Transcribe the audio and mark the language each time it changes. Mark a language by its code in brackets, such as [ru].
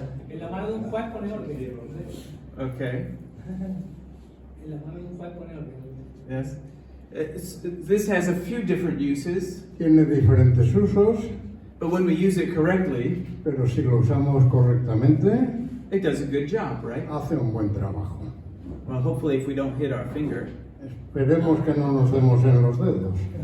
[es] En la mano de un juez pone orden. [en] Okay. [es] En la mano de un juez pone orden. [en] Yes. This has a few different uses, [es] Tiene diferentes usos, [en] but when we use it correctly, [es] pero si lo usamos correctamente, [en] it does a good job, right? [es] hace un buen trabajo. [en] Well, hopefully if we don't hit our finger. [es] Esperemos que no nos demos en los dedos.